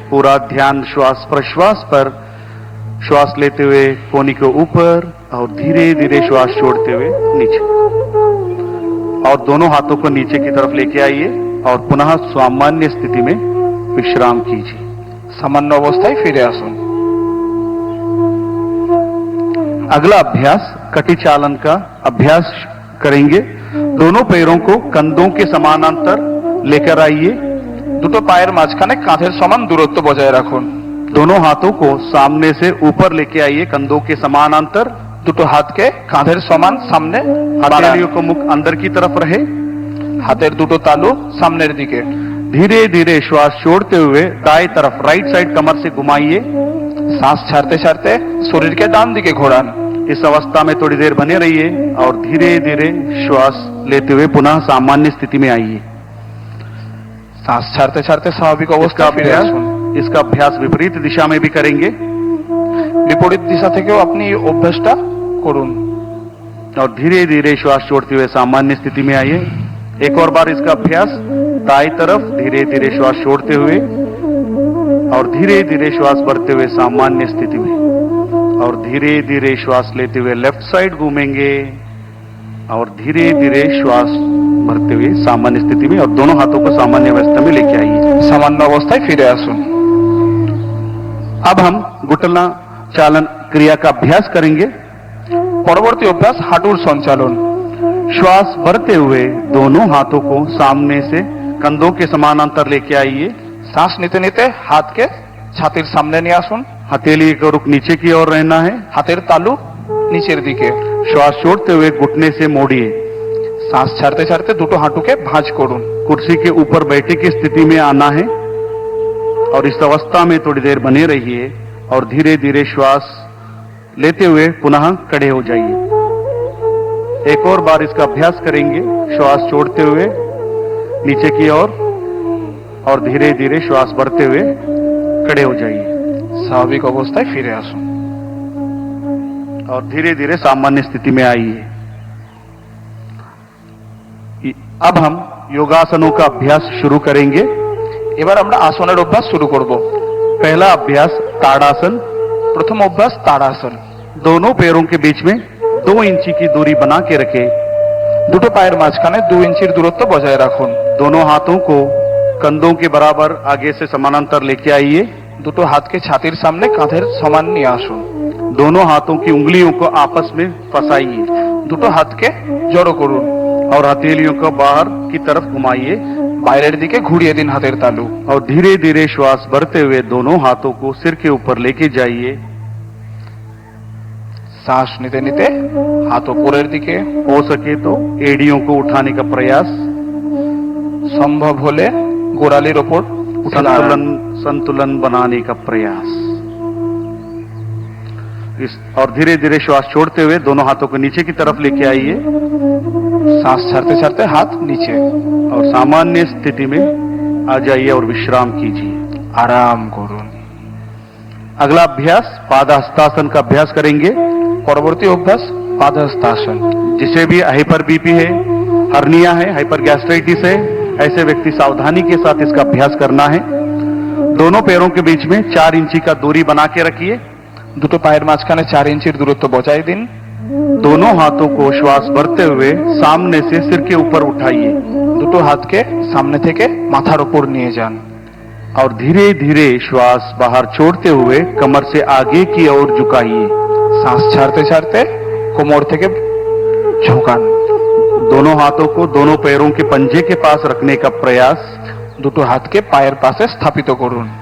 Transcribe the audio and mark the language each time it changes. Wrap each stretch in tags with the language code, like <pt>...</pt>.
<hi>पूरा ध्यान श्वास प्रश्वास पर। श्वास लेते हुए कोनी को ऊपर और धीरे धीरे श्वास छोड़ते हुए नीचे और दोनों हाथों को नीचे की तरफ लेके आइए और पुनः सामान्य स्थिति में विश्राम कीजिए।</hi> <bn>সামান্য অবস্থায় ফিরে আসুন।</bn> <hi>अगला अभ्यास कटी चालन का अभ्यास करेंगे। दोनों पैरों को कंधों के समानांतर लेकर आइए।</hi> <bn>দুটো পায়ের মাঝখানে কাঁধের সমান দূরত্ব বজায় রাখুন।</bn> <hi>दोनों हाथों को सामने से ऊपर लेके आइए कंधों के समानांतर।</hi> <bn>দুটো হাতকে কাঁধের সমান সামনে বাড়ান।</bn> <hi>हथेलियों को मुख अंदर की तरफ रहे।</hi> <bn>হাতের দুটো তালু সামনের দিকে।</bn> <hi>धीरे धीरे श्वास छोड़ते हुए दाएं तरफ राइट साइड कमर से घुमाइए।</hi> <bn>শ্বাস ছাড়তে ছাড়তে শরীরকে ডান দিকে ঘোরান।</bn> <hi>इस अवस्था में थोड़ी देर बने रहिए और धीरे धीरे श्वास लेते हुए पुनः सामान्य स्थिति में आइए।</hi> <bn>শ্বাস ছাড়তে ছাড়তে স্বাভাবিক</bn> <hi>इसका</hi> <bn>অবস্থায় ফিরে</bn> <hi>अभ्यास</hi> <bn>আসুन।</bn> <hi>इसका अभ्यास विपरीत दिशा में भी करेंगे</hi> <bn>বিপরীত দিশা থেকেও আপনি এই অভ্যাসটা করুন।</bn> <hi>और धीरे धीरे श्वास छोड़ते हुए सामान्य स्थिति में आइए। एक और बार इसका अभ्यास दाएं तरफ धीरे धीरे श्वास छोड़ते हुए और धीरे धीरे श्वास भरते हुए सामान्य स्थिति में और धीरे धीरे श्वास लेते हुए लेफ्ट साइड घूमेंगे और धीरे धीरे श्वास भरते हुए सामान्य स्थिति में और दोनों हाथों को सामान्य अवस्था में लेके आइए।</hi> <bn>সামান্য অবস্থায় ফিরে আসুন।</bn> <hi>अब हम घुटना चालन क्रिया का अभ्यास करेंगे।</hi> <bn>পরবর্তী অভ্যাস হাঁটুর সঞ্চালন।</bn> <hi>श्वास भरते हुए दोनों हाथों को सामने से कंधों के समानांतर लेके आइए।</hi> <bn>শ্বাস নিতে নিতে হাতকে ছাতির সামনে নিয়ে আসুন।</bn> <hi>हथेली का रुख नीचे की ओर रहना है।</hi> <bn>হাতের তালু নিচের দিকে।</bn> <hi>श्वास छोड़ते हुए घुटने से मोड़िए।</hi> <bn>শ্বাস ছাড়তে ছাড়তে দুটো হাঁটুকে ভাঁজ করুন।</bn> <hi>कुर्सी के ऊपर बैठे की स्थिति में आना है और इस अवस्था में थोड़ी देर बने रहिए और धीरे धीरे श्वास लेते हुए पुनः खड़े हो जाइए। एक और बार इसका अभ्यास करेंगे। श्वास छोड़ते हुए नीचे की ओर और धीरे धीरे श्वास भरते हुए खड़े हो जाइए</hi> <bn>স্বাভাবিক অবস্থায় ফিরে আসুন।</bn> <hi>और धीरे धीरे सामान्य स्थिति में आइए। अब हम योगासनों का अभ्यास शुरू करेंगे।</hi> <bn>এবার আমরা আসনের অভ্যাস শুরু করব।</bn> <hi>पहला अभ्यास ताड़ासन।</hi> <bn>প্রথম অভ্যাস তাড়াসন।</bn> <hi>दोनों पैरों के बीच में 2 इंची की दूरी बना के रखें।</hi> <bn>দুটো পায়ের মাঝখানে 2 ইঞ্চির দূরত্ব বজায় রাখুন।</bn> <hi>दोनों हाथों को कंधों के बराबर आगे से समानांतर लेके आइए।</hi> <bn>দুটো হাতকে ছাতির সামনে কাঁধের সমান নিয়ে আসুন।</bn> <hi>दोनों हाथों की उंगलियों को आपस में फंसाइए।</hi> <bn>দুটো হাতকে জড়ো করুন</bn> <hi>और हथेलियों को बाहर की तरफ घुमाइए</hi> <bn>বাইরের দিকে ঘুরিয়ে দিন হাতের তালু।</bn> <hi>और धीरे धीरे श्वास भरते हुए दोनों हाथों को सिर के ऊपर लेके जाइए।</hi> <bn>শ্বাস নিতে নিতে হাত উপরের দিকে।</bn> <hi>हो सके तो एड़ियों को उठाने का प्रयास।</hi> <bn>সম্ভব হলে গোড়ালির ওপর উঠে দাঁড়ান।</bn> <hi>संतुलन बनाने का प्रयास। और धीरे धीरे श्वास छोड़ते हुए दोनों हाथों को नीचे की तरफ लेके आइए।</hi> <bn>শ্বাস ছাড়তে ছাড়তে হাত নিচে</bn> <hi>और सामान्य स्थिति में आ जाइए और विश्राम कीजिए।</hi> <bn>आराम করুন।</bn> <hi>अगला अभ्यास पादहस्तासन का अभ्यास करेंगे।</hi> <bn>পরবর্তী অভ্যাস পাদহস্তাসন।</bn> <hi>जिसे भी हाइपर बीपी है, हर्निया है, हाइपर गैस्ट्राइटिस है, ऐसे व्यक्ति सावधानी के साथ इसका अभ्यास करना है। दोनों पैरों के बीच में 4 इंची का दूरी बना के रखिए।</hi> <bn>দুটো পায়ের মাঝখানে 4 ইঞ্চির দূরত্ব বজায় দিন।</bn> <hi>दोनों हाथों को श्वास भरते हुए सामने से सिर के ऊपर उठाइए</hi> <bn>দুটো হাতকে সামনে থেকে মাথার উপর নিয়ে যান</bn> <hi>और धीरे धीरे श्वास बाहर छोड़ते हुए कमर से आगे की ओर झुकाइए।</hi> <bn>শ্বাস ছাড়তে ছাড়তে কোমর থেকে ঝোঁকান।</bn> <hi>दोनों हाथों को दोनों पैरों के पंजे के पास रखने का प्रयास</hi> <bn>দুটো হাতকে পায়ের পাশে স্থাপিত করুন</bn>